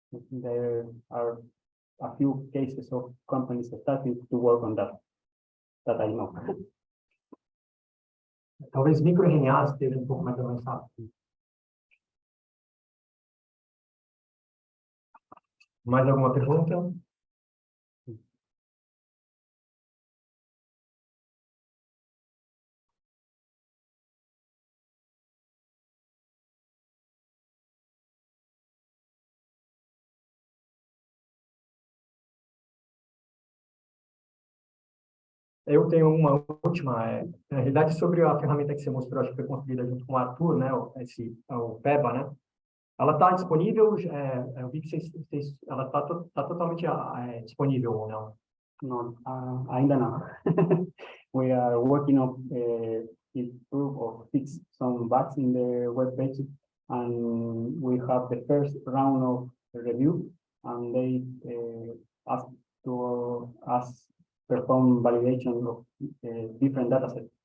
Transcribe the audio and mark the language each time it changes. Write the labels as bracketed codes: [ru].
[en] There are a few cases of companies starting to work on that I know. [pt] Talvez microRNAs esteja pouco mais avançado. Mais alguma pergunta? Eu tenho uma última, na realidade, sobre a ferramenta que você mostrou, acho que foi construída junto com o Arthur, né, o PEBA, né? Ela está disponível, eu vi que ela está totalmente disponível ou não? No, ainda não. [en] We are working on improve or fix some bugs in the web page, and we have the first round of review, and they asked to us perform validation of different datasets.